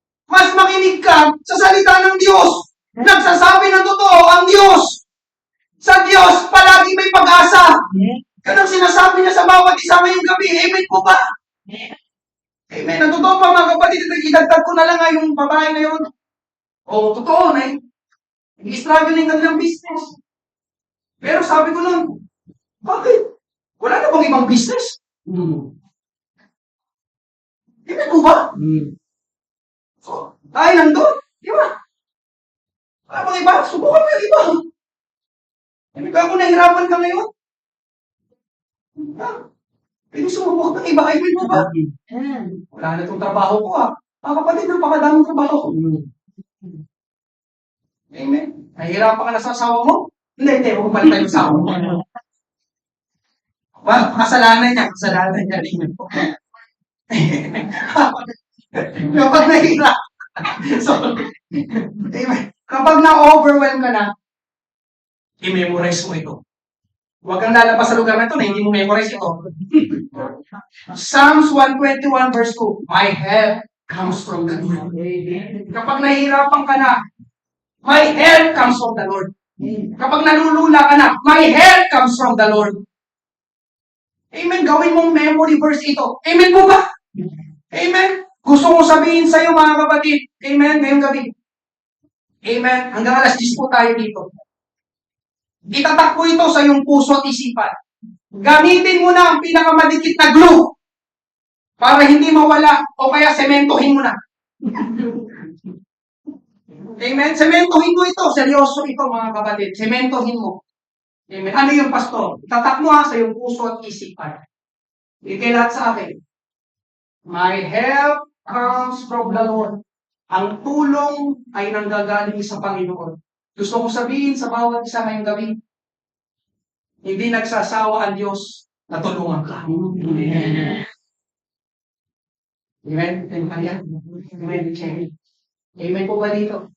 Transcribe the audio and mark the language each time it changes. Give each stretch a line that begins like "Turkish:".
Filipino: Mas makinig ka sa salita ng Diyos. Nagsasabi ng totoo ang Diyos. Sa Diyos, palagi may pag-asa. Ganang sinasabi niya sa bawat isa ngayong gabi. Amen po ba? Amen. Ang totoo pa mga kapatid, idagdag ko na lang nga yung babae na yun. Totoo na eh. Nag-struggling ka ng business. Pero sabi ko lang, bakit? Wala na bang ibang business? Amen po ba? So, tayo nandun. Di ba? Wala bang iba? Subukan mo yung iba. Hindi ka kung nahirapan ka ngayon? Pwede sumubok ng iba. Amen mo ba? Wala na itong trabaho ko Mga kapatid, napakadaming trabaho. Amen. Nahihirapan ka na sa asawa mo? Hindi. Huwag balik tayo sa asawa mo. Kasalanan niya. Amen po. Kapag nahihirapan. Amen. Kapag na-overwhelm ka na, i-memorize mo ito. Huwag kang lalabas sa lugar na ito na hindi mo memorize ito.
English: Psalms 121 verse 2, my help comes from the Lord.
Filipino: Kapag nahihirapan ka na,
English: my help comes from the Lord.
Filipino: Kapag nalulula ka na,
English: my help comes from the Lord. Amen.
Filipino: Gawin mong memory verse ito. Amen po ba? Amen. Gusto ko sabihin sa iyo mga kapatid. Amen. Ngayong gabi. Amen. Hanggang alas 10 po tayo dito. Itatak ko ito sa iyong puso at isipan. Gamitin mo na ang pinakamadikit na glue para hindi mawala o kaya sementohin mo na. Amen? Sementohin mo ito. Seryoso ito mga kapatid. Sementohin mo. Amen? Ano yung pastor? Itatak mo sa iyong puso at isipan. Bigay lahat sa akin.
English: My help comes from the Lord.
Filipino: Ang tulong ay nanggagaling sa Panginoon. Gusto ko sabihin sa bawat isa ngayong gabi, hindi nagsasawa ang Diyos na tulungan ka. Amen. Amen. Amen. Amen po ba dito?